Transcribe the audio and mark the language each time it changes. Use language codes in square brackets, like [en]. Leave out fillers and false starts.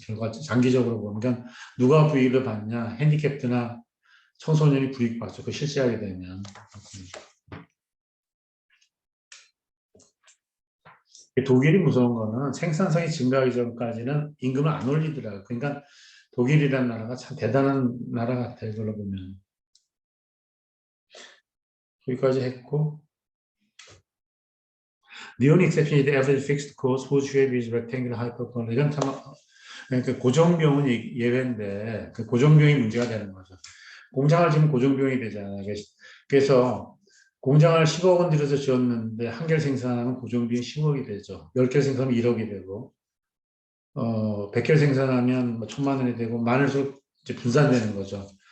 [ko] 결과 장기적으로 보면. 그러니까 누가 부익을 받냐, 핸디캡트나 청소년이 부익 받죠. 그 실시하게 되면. 독일이 무서운 거는 생산성이 증가하기 전까지는 임금을 안 올리더라고요. 그러니까 독일이라는 나라가 참 대단한 나라 같아요. 그걸로 보면. 여기까지 했고 [en] The only exception is the average fixed cost whose shape is rectangular hyperbola. [ko] 이건 참 그러니까 고정비용은 예외인데 그 고정비용이 문제가 되는 거죠. 공장을 지으면 고정비용이 되잖아요. 그래서 공장을 10억 원 들여서 지었는데 한 개를 생산하면 고정비용이 10억이 되죠. 10개를 생산하면 1억이 되고 100개를 생산하면 뭐 1,000만 원이 되고 만원씩 이제 분산되는 거죠.